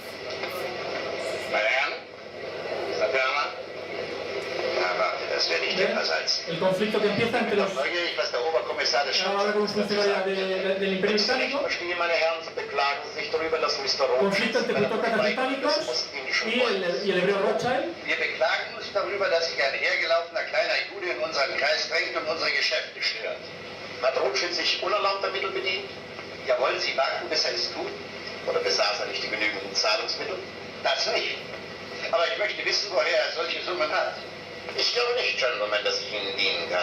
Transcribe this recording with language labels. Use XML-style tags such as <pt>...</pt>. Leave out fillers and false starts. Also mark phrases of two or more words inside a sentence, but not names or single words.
<es>El conflicto que empieza entre los... Ahora habla con un funcionario del Imperio Británico. Conflicto entre plutócratas británicos y el hebreo Rothschild.</es> <de>Wir beklagen uns darüber, dass sich ein hergelaufener kleiner Jude in unseren Kreis drängt und unsere Geschäfte stört. Hat Rothschild sich unerlaubter Mittel bedient? Jawohl, Sie wagten, bis er es tut. Oder besaß er nicht die genügenden Zahlungsmittel? Das nicht. Aber ich möchte wissen, woher er solche Summen hat. Ich glaube nicht, Gentlemen, dass ich Ihnen dienen kann.</de>